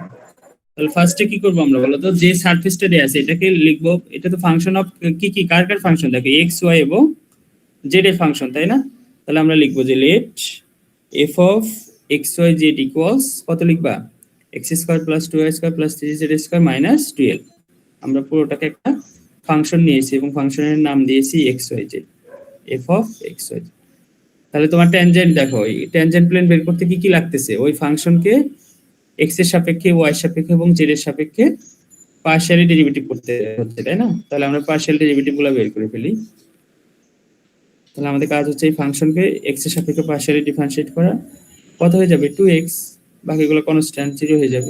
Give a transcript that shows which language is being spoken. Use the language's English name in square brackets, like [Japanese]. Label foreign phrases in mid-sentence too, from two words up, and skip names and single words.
[Bangla] তাহলে ফার্স্টে কি করব আমরা বলো তো, যে সারফেসটা দেয়া আছে এটাকে লিখবো, এটা তো [English] function of [Bangla] কি কার ফাংশন, দেখো x y এবং z এর ফাংশন, তাই না? তাহলে আমরা লিখবো যে [English] let f of x y z equals [Bangla] কত লিখবা, x² + 2y² + 3z² - 12। আমরা পুরোটাকে একটা ফাংশন নিয়েছি এবং ফাংশনের নাম দিয়েছি x y z, f of x y z। তাহলে তোমার ট্যানজেন্ট দেখো, এই [English] tangent plane [Bangla] বের করতে কি কি লাগতেছে, ওই ফাংশনকে x এর সাপেক্ষে, y এর সাপেক্ষে এবং z এর সাপেক্ষে [English] partially derivative [Bangla] করতে হচ্ছে, তাই না? তাহলে আমরা [English] partial derivative [Bangla] গুলো বের করে ফেলি। তাহলে আমাদের কাজ হচ্ছে এই ফাংশনকে x এর সাপেক্ষে [English] partially differentiate [Bangla] করা, কত হয়ে যাবে 2x, বাকিগুলো কনস্ট্যান্ট 0 হয়ে যাবে।